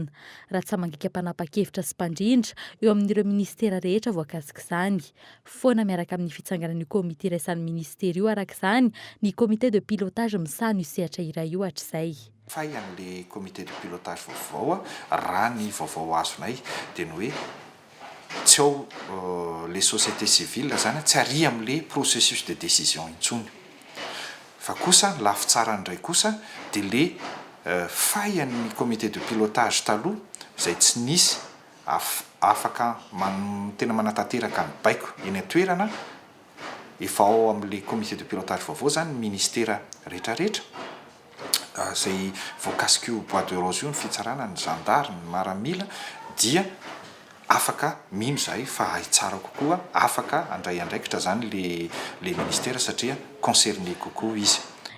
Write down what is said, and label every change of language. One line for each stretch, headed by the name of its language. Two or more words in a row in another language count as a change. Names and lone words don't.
Malagasy: Raha tsy mangika mpanapa-kevitra sy mpandrindra eo amin'ireo ministera rehetra voakasika izany. Foana miaraka amin'ny fitsanganan'ny komity iraisan'ny ministera io arak'izany ny
French: comité de pilotage
Malagasy: misahana io sehatra iray io hatr'izay. Fay an'le
French: comité de pilotage
Malagasy: vaovao raha ny vaovao azonay dia ny hoe tsy ao
French: les sociétés civiles
Malagasy: zany tsy ary amin'le
French: processus de décision
Malagasy: intsony fa kosa lafy tsara ndray kosa dia le fay an'ny
French: comité de pilotage
Malagasy: taloha izay tsy nisy afaka tena manatanteraka ny baiko eny an-toerana efa ao amin'le
French: comité de pilotage
Malagasy: vaovao zany ministera rehetrarehetra izay voakasika io Bois de Rose io ny fitsarana ny gendarme ny maramila dia afaka mino zay fa hay tsara kokoa afaka andray andraikitra zany le ministera satria concerné kokoa izy.